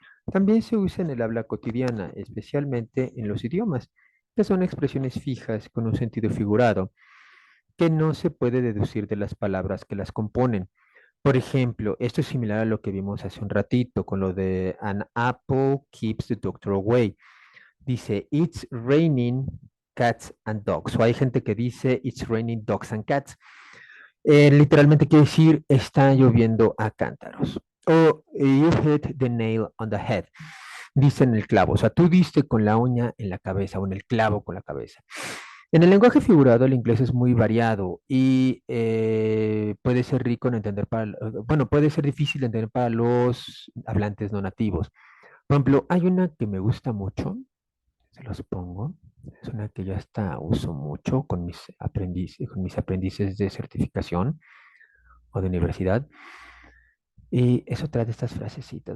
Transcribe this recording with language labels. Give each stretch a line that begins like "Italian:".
Spanish: También se usa en el habla cotidiana, especialmente en los idiomas, que son expresiones fijas con un sentido figurado, que no se puede deducir de las palabras que las componen. Por ejemplo, esto es similar a lo que vimos hace un ratito con lo de
English: An apple keeps the doctor away.
Spanish: Dice,
English: It's raining cats and dogs.
Spanish: O hay gente que dice,
English: It's raining dogs and cats.
Spanish: Literalmente quiere decir, está lloviendo a cántaros.
English: O You hit the nail on the head.
Spanish: Dice en el clavo. O sea, tú diste con la uña en la cabeza o en el clavo con la cabeza. En el lenguaje figurado, el inglés es muy variado y puede ser rico en entender bueno, puede ser difícil de entender para los hablantes no nativos. Por ejemplo, hay una que me gusta mucho, se los pongo, es una que ya hasta uso mucho con mis aprendices de certificación o de universidad, y es otra de estas frasecitas.